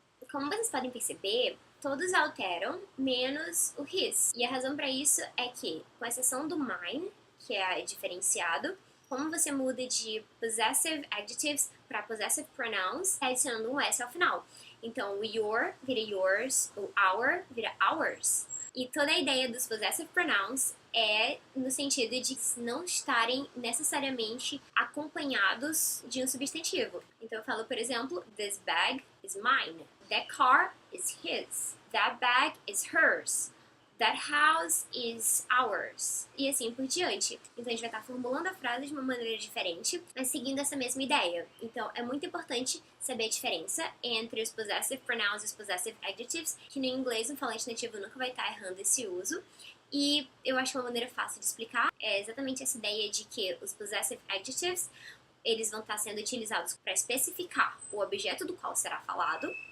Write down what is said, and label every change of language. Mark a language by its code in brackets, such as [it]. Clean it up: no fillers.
[pt] Como vocês podem perceber, todos alteram, menos o his, e a razão para isso é que, com exceção do mine, que é diferenciado, como você muda de possessive adjectives para possessive pronouns, adicionando um S ao final. Então, o your vira yours, o our vira ours. E toda a ideia dos possessive pronouns é no sentido de não estarem necessariamente acompanhados de um substantivo. Então, eu falo, por exemplo, [en] this bag is mine, that car is his, that bag is hers. That house is ours. [pt] E assim por diante. Então a gente vai estar formulando a frase de uma maneira diferente, mas seguindo essa mesma ideia. Então é muito importante saber a diferença entre os possessive pronouns e os possessive adjectives, que no inglês um falante nativo nunca vai estar errando esse uso. E eu acho uma maneira fácil de explicar é exatamente essa ideia de que os possessive adjectives eles vão estar sendo utilizados para especificar o objeto do qual será falado.